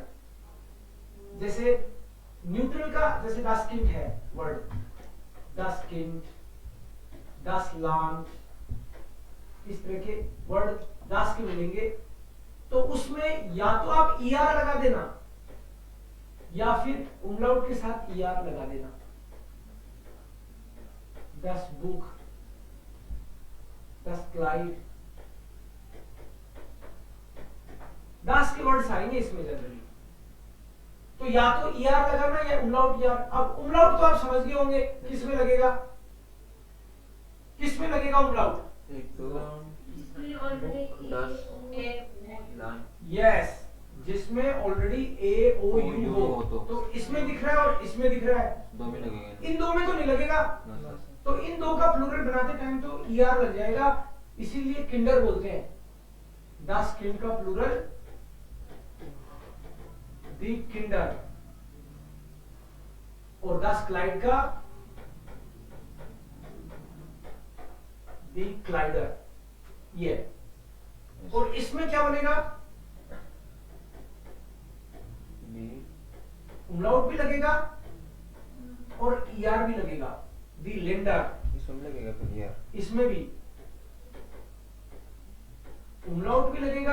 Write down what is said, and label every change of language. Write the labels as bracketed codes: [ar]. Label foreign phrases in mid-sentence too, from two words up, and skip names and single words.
[hi] जैसे न्यूट्रल का, जैसे [de] das Kind [hi] है वर्ड, [de] das Kind, das Land, [hi] इस तरह के वर्ड das के मिलेंगे, तो उसमें या तो आप er लगा देना या फिर उमलाउट के साथ er लगा देना। [de] das Buch, das Kleid, [hi] das के वर्ड्स आएंगे इसमें जनरली, तो या तो er लगाना या उमलाउट er। अब उमलाउट तो आप समझ गए होंगे किस में लगेगा, किस में लगेगा उमलाउट? एक तो इसमें ऑलरेडी दस लाइन। यस, जिसमें ऑलरेडी ए ओ यू हो, तो इसमें दिख रहा है और इसमें दिख रहा है, दो में लगेगा। इन दो में तो नहीं लगेगा। [en] no sir. [hi] तो इन दो का प्लूरल बनाते टाइम तो er लग जाएगा, इसीलिए किंडर बोलते हैं। [de] das Kind [hi] का प्लूरल [de] die Kinder, [hi] और [de] das Kleid [hi] का [de] die Kleider। [hi] ये, और इसमें क्या बनेगा? उमलाउट भी लगेगा और er भी लगेगा, [de] die Länder। [hi] इसमें लगेगा फिर यार। इसमें भी उमलाउट भी लगेगा